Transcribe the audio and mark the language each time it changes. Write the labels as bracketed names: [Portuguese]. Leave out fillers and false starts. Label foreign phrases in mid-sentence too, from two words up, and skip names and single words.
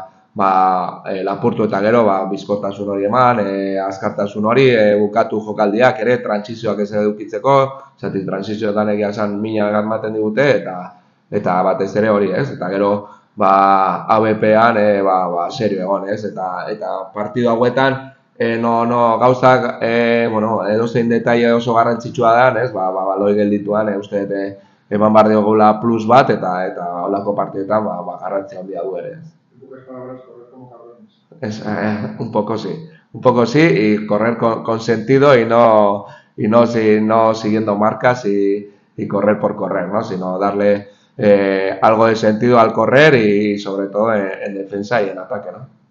[Basque] lapurtu eta gero bizkortasun hori eman, azkartasun hori, bukatu jokaldiak ere, trantsizioak ez edukitzeko, zati trantsizioetan egia esan mina ematen digute eta batez ere hori ez, eta gero AWP-an serio egon ez, eta partidu hauetan gauzak, edozein detaile oso garrantzitsua da, ez, baloi geldituan, uste eman behar digula plus bat, eta holako partietan garrantzia handia du ere. [Spanish] Un poco sí, y correr con sentido y no siguiendo marcas y correr por correr, ¿no? Sino darle algo de sentido al correr y sobre todo en defensa y en ataque, ¿no?